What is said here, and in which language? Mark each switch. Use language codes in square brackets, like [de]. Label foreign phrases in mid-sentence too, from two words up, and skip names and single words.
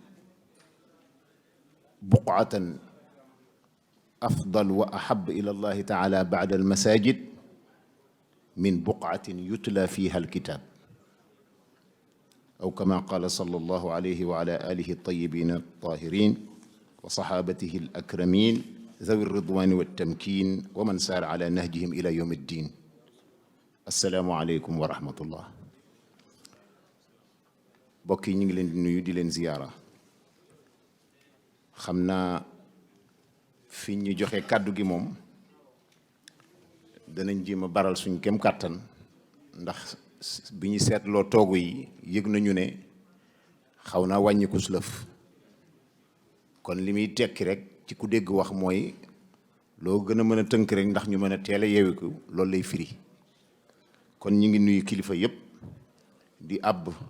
[ar] بقعة أفضل وأحب إلى الله تعالى بعد المساجد من بقعة يتلى فيها الكتاب أو كما قال صلى الله عليه وعلى آله الطيبين الطاهرين وصحابته الأكرمين ذوي الرضوان والتمكين ومن سار على نهجهم إلى يوم الدين السلام عليكم ورحمة الله [wo] bokk yi ñu ngi leen di nuyu di leen ziyaara xam naa fi ñu joxe kàddu gi moom danañ jéem a baral suñ kem kàttan ndax bi ñu seetloo toogu yi yëg nañu ne xaw naa wàññiku lëf kon li muy tekki rek ci ku dégg wax mooy loo gën a mën a tënk rek ndax ñu mën a teel a yeewiku loolu lay firi kon ñu ngi nuyu kilifa yépp di àbb